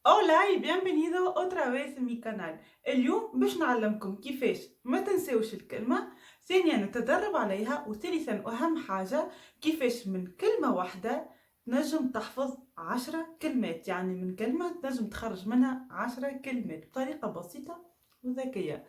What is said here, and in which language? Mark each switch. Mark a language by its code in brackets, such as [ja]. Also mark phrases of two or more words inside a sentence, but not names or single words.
[es] Hola y bienvenido otra vez a mi canal. [ar] اليوم باش نعلمكم كيفاش ما تنساوش الكلمة، ثانيا نتدرب عليها، وثالثا واهم حاجة كيفاش من كلمة واحدة تنجم تحفظ 10 كلمات. يعني من كلمة تنجم تخرج منها 10 كلمات بطريقة بسيطة وذكية.